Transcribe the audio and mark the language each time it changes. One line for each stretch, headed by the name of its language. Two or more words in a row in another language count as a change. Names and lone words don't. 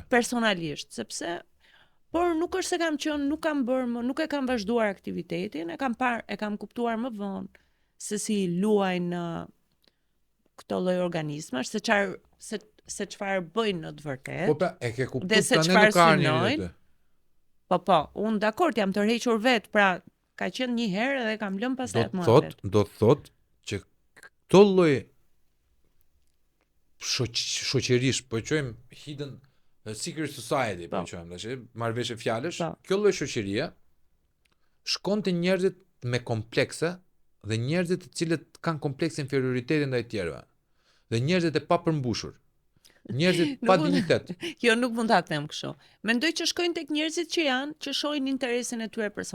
Albanian: Personalisht, sepse por nuk është se kam qenë, nuk e kam vazhduar aktivitetin, e kam kuptuar më vonë se si luajnë këto lloj organizmash, se çfarë bëjnë në të vërtetë. Po pra, e ke kuptuar tani nuk ka një. Po, unë dakord jam tërhequr vet, pra ka qenë një herë dhe kam lënë pastaj Do të thot që këto lloj shoqërish, po quajmë
English: hidden secret society,
Albanian: po quajmë tash, marrëveshje fjalësh, kjo lloj shoqërie shkon te njerëzit me komplekse dhe njerëzit të cilët kanë komplekse inferioritetit ndaj tjerëve. Dhe njerëzit e papërmbushur. Njerëzit pa dinjitet. Jo, nuk mund ta them kështu. Mendoj që shkojnë tek njerëzit që shohin interesin e tyre personal.